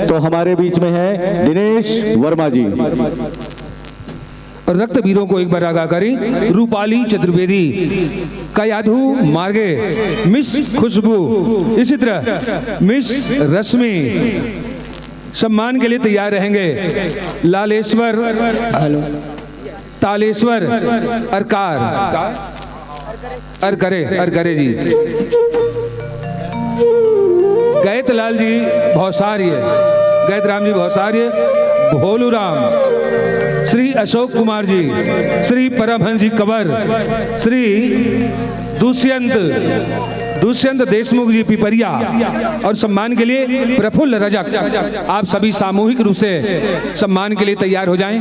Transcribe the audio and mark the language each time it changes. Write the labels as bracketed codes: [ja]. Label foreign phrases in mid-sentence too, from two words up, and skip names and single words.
[hi] तो हमारे बीच में है दिनेश वर्मा जी। रक्तवीरों को एक बार आगाह करें, रूपाली चतुर्वेदी, कयाधु मार्गे, मिस खुशबू, इसी तरह मिस रश्मि सम्मान के लिए तैयार रहेंगे। लालेश्वर, तालेश्वर, अरकरे जी, गैतलाल जी भौसार्य, गैतराम जी भौसार्य, भोलू राम, श्री अशोक कुमार जी, श्री परमहंस जी कंवर, श्री दुष्यंत देशमुख जी पिपरिया, और सम्मान के लिए प्रफुल्ल रजक। आप सभी सामूहिक रूप से सम्मान के लिए तैयार हो जाएं।